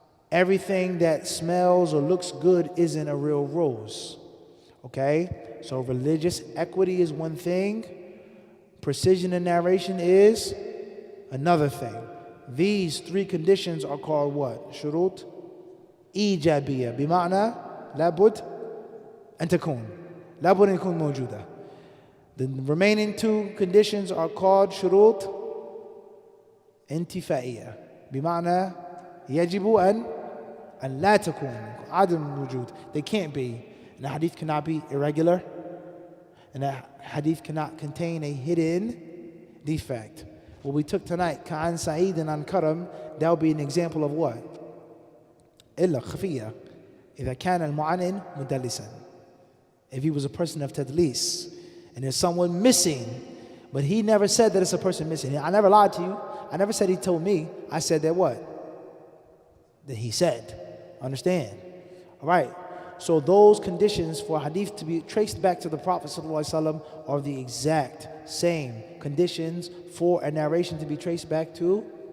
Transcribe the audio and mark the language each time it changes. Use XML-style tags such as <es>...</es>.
<en>Everything that smells or looks good isn't a real rose. Okay? So religious equity is one thing. Precision in narration is another thing. These three conditions are called what?</en> <ar>Shurut إيجابية بمعنى لابد أن تكون لابد أن يكون موجودة.</ar> <en>The remaining two conditions are called</en> <ar>شروط انتفائية بمعنى يجب أن لا تكون عدم وجود.</ar> <en>They can't be. And the hadith cannot be irregular. And the hadith cannot contain a hidden defect. What we took tonight,</en> <ar>كعن سعيد عن كرم,</ar> <en>that will be an example of what?</en> <ar>إلا خفية إذا كان المعنن مدلسا.</ar> <en>If he was a person of tadlis, and there's someone missing, but he never said that it's a person missing. I never lied to you. I never said he told me. I said that what? That he said. Understand? All right. So those conditions for hadith to be traced back to the Prophet ﷺ are the exact same conditions for a narration to be traced back to.</en>